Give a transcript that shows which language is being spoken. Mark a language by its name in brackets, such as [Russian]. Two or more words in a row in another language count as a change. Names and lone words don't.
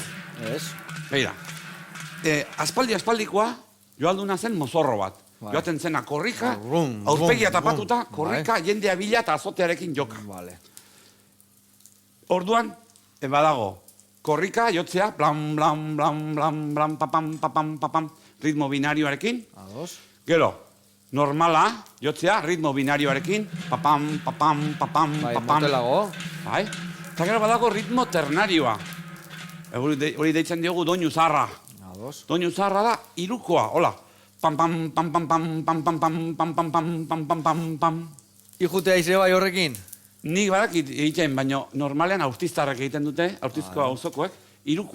[Basque] Ez. Beira, aspaldikoa joalduna zen mozorro bat. Joaten zena korrika, aurpegia tapatuta, korrika, jendea bila eta azotearekin joka. Orduan, badago, korrika jotzea, blam, blam, blam, blam, blam, papam, papam, papam, ritmo binarioarekin. Gero, normala jotzea, ritmo binarioarekin, papam, papam, papam, papam. Motelago. Eta gero badago ritmo ternarioa. Hori deitzen diogu doinu zaharra. Doinu zaharra da, hirukoa, hola. Pam, pam, pam, pam, pam, pam, pam, pam, pam, pam, pam, pam, pam, pam, pam. Ijutea ize bai horrekin? Nik badakit egiten, baina normalean aurtiztarrak egiten dute, aurtizko auzokoek, hirukoa beti.